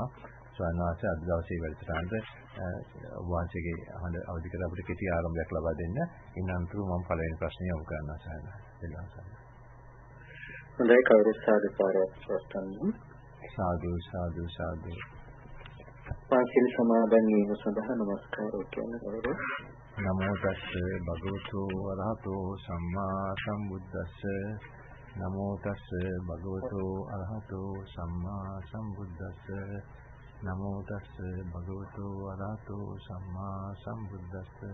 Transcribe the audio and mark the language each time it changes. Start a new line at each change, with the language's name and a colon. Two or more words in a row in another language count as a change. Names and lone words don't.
Sinhala: ස්වාමීන් වහන්සේ අද දවසේ වැඩසටහනට වහන්සේගේ අහඬ අවදි කර අපිට කෙටි ආරම්භයක් ලබා දෙන්න. ඉන් අනතුරු මම පළවෙනි ප්‍රශ්නය යොමු කරනවා සාදු. හොඳයි කවුරුත් සාදු ප්‍රාර්ථනා. සාදු සාදු සාදු. පාසිල් සමාදන් වීම සඳහා නමස්කාර කියන කවුරු?
Pali: නමෝ තස්ස භගවතු වරහතෝ සම්මා සම්බුද්දස්ස නමෝ තස්ස භගවතු අරහතෝ සම්මා සම්බුද්දස්ස නමෝ තස්ස භගවතු අරහතෝ සම්මා සම්බුද්දස්ස